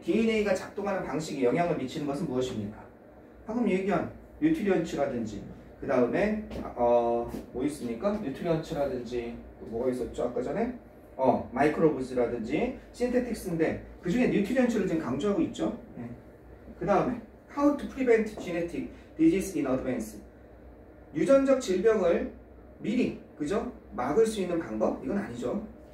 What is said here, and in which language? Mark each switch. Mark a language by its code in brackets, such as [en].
[ko] DNA가 작동하는 방식에 영향을 미치는 것은 무엇입니까? 방금 얘기한 뉴트리언츠라든지 그 다음에 뭐 있습니까? 뉴트리언츠라든지 또 뭐가 있었죠? 아까 전에 마이크로브즈라든지 신테틱스인데 그 중에 뉴트리언츠를 지금 강조하고 있죠. 네. [en] 그 다음에 How to prevent genetic disease in advance. [ko] 유전적 질병을 미리 그죠? 막을 수 있는 방법? 이건 아니죠.